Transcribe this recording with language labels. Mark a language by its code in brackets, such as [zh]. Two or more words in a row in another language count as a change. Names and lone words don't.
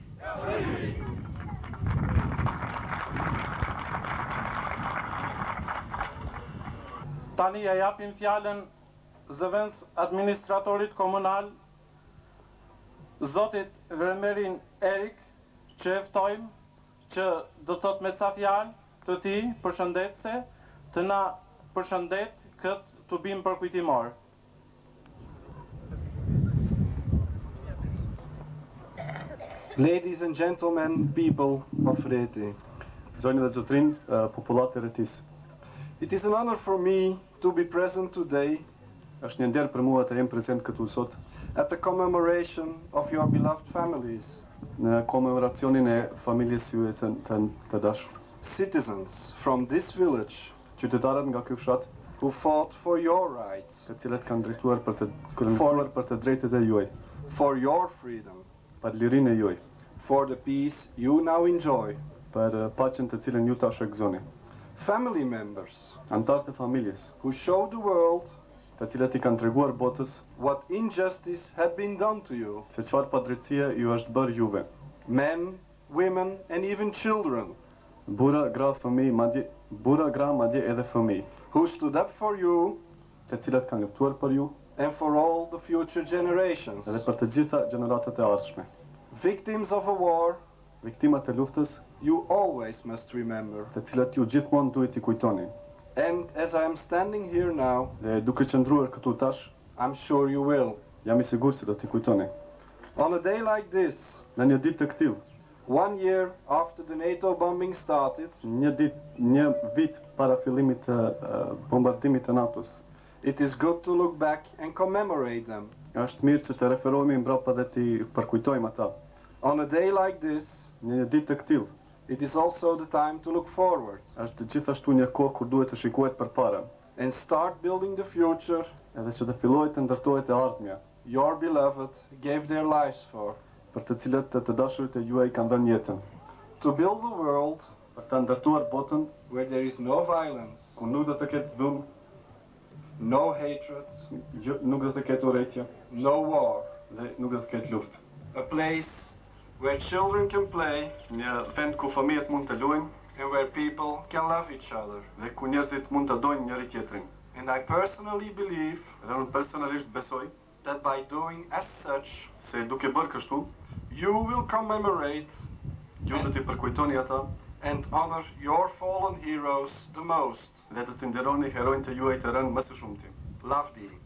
[sq] Tani ja japim fjalën zëvendës administratorit komunal, zotit Vermerin Erik, që eftojmë që do të thot me ca fjalë të tij përshëndetëse të na përshëndet këtë tubim përkujtimor. [en] Ladies and gentlemen, people of Reti. [sq] Zonjë dhe zotrin, popullat e Retis. [en] It is an honor for me to be present today [sq] Është një nder për mua të jem prezent këtu sot [en] at the commemoration of your beloved families, [sq] në komemoracionin e familjes juaj të dashur. [en] citizens from this village [sq] Qytetarët nga ky fshat, [en] who fought for your rights, [sq] të cilët kanë drejtuar për të drejtat e juaj, [en] for your freedom, [sq] për lirinë e juaj, [en] for the peace you now enjoy. [sq] për paqen të cilën ju tash e gëzoni. [en] Family members [sq] Antarët e familjes, [en] who showed the world [sq] të cilët i kanë treguar botës [en] what injustice had been done to you, [sq] se çfarë padrejtësia ju është bërë juve. [en] men, women, and even children, [sq] Burra, gra, madje edhe fëmijë, [en] who stood up for you [sq] të cilët kanë luftuar për ju [en] and for all the future generations. [sq] edhe për të gjitha gjeneratat e ardhshme. [en] Victims of a war [sq] Viktimat e luftës, [en] you always must remember. [sq] të cilat ju gjithmonë duhet i kujtoni. [en] And as I am standing here now, [sq] Dhe duke qëndruar këtu tash, [en] I'm sure you will. [sq] jam i sigurt se do t'i kujtoni. [en] On a day like this, [sq] Në një ditë të këtill, [en] 1 year after the NATO bombing started, [sq] një vit para fillimit të bombardimit të NATO-s, [en] it is good to look back and commemorate them. [sq] është mirë që të referohemi mbrapa dhe t'i përkujtojmë ata. [en] On a day like this, [sq] Në një ditë të këtill, [en] it is also the time to look forward [sq] është gjithashtu një kohë kur duhet të shikohet përpara, [en] and start building the future [sq] edhe që të fillohet të ndërtohet e ardhmja, [en] your beloved gave their lives for. [sq] për të cilët të dashurit e juaj kanë dhënë jetën, [en] To build the world [sq] për ta ndërtuar botën [en] where there is no violence, [sq] ku nuk do të ketë dhunë, [en] no hatred, [sq] nuk do të ketë urrëtie [en] no war. [sq] dhe nuk do të ketë luftë. [en] A place where children can play [sq] Një vend ku fëmijët mund të luajnë [en] and where people can love each other. [sq] dhe ku njerëzit mund të dojnë njëri tjetrin. [en] And I personally believe [sq] Dhe unë personalisht besoj [en] that by doing as such, [sq] se duke bërë kështu, [en] you will commemorate [sq] ju do t'i përkujtoni ata [en] and honor your fallen heroes the most. [sq] dhe të nderoni heronjtë e juaj të rënë më së shumti. Lavdi.